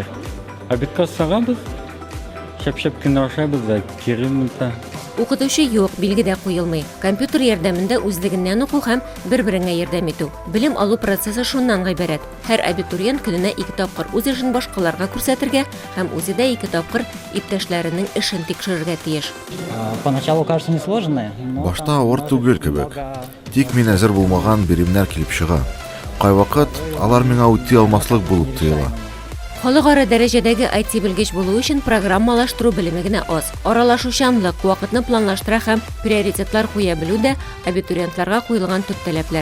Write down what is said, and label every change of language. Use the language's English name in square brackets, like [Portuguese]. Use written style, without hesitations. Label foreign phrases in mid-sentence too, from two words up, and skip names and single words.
[Tatar] Обедка сагабыз, шәп-шәп кенә ашабыз да кирим үтә. Укытучы юк, билгедә куелмый. Компьютер ярдәмендә үзлегеннән уку һәм бер-береңә ярдәм итү. Белем алу процессы шуннан гыйбарәт. Һәр абитуриент көненә 2 тапкыр үз эшен башкаларга күрсәтергә һәм үзе дә 2 тапкыр иптәшләренең эшен тикшерергә тиеш. [Russian] Поначалу кажется несложное. [Tatar] Башта авыр түгел кебек. Тик мин әзер булмаган биремнәр килеп чыга. Кайвакыт алар миңа үти алмаслык булып тоела. Халыкара дәрәҗәдәге IT белгеч булу өчен программалаштыру белеме генә аз. Аралашучанлык, вакытны планлаштыра һәм приоритетлар куя белү дә абитуриентларга куелган төп таләпләр.